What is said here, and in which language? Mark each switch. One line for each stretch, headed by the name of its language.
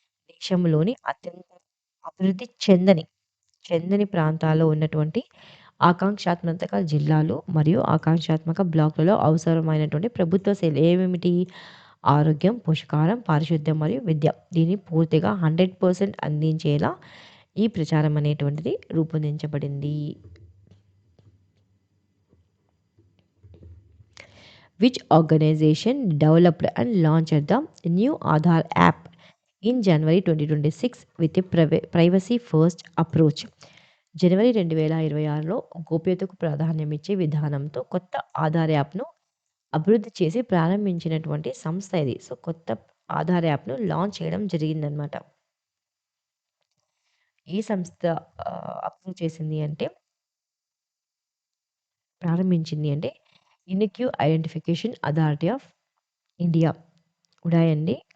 Telugu: దేశంలోని అత్యంత అభివృద్ధి చెందని ప్రాంతాల్లో ఉన్నటువంటి ఆకాంక్షాత్మక జిల్లాలు మరియు ఆకాంక్షాత్మక బ్లాకులలో అవసరమైనటువంటి ప్రభుత్వ సేవలు ఏమేమిటి? ఆరోగ్యం, పోషకాహారం, పారిశుద్ధ్యం మరియు విద్య. దీన్ని పూర్తిగా 100% అందించేలా ఈ ప్రచారం అనేటువంటిది రూపొందించబడింది.
English: Which organization developed and launched the new Aadhaar app in January 2026 with a privacy first approach?
Telugu: జనవరి 2026లో గోప్యతకు ప్రాధాన్యమిచ్చే విధానంతో కొత్త ఆధార్ యాప్‌ను అభివృద్ధి చేసి ప్రారంభించినటువంటి సంస్థ ఇది. సో కొత్త ఆధార్ యాప్‌ను లాంచ్ చేయడం జరిగిందనమాట. ఏ సంస్థ అప్రూవ్ చేసింది అంటే ప్రారంభించింది అంటే unique identification authority of India UIDAI అండి.